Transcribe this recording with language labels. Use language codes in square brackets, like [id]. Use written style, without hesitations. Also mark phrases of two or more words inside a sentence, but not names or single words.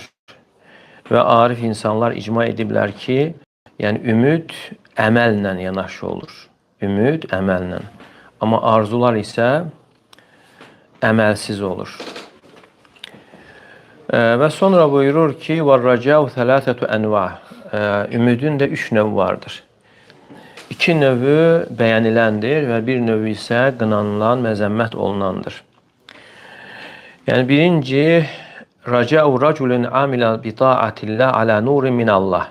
[az] Və arif insanlar icma ediblər ki, yəni ümid əməllə yanaşı olur. Ümid əməllə. Amma arzular isə əməlsiz olur. Və sonra buyurur ki, [ar] وَالرَّجَاءُ ثَلَاثَةُ أَنْوَعٍ. [az] Ümidin də 3 növü vardır. 2 növü bəyəniləndir və bir növü isə qınanılan, məzəmmət olunandır. Yəni, birinci, [ar] رجاء رجل عمل بطاعة الله على نور من الله.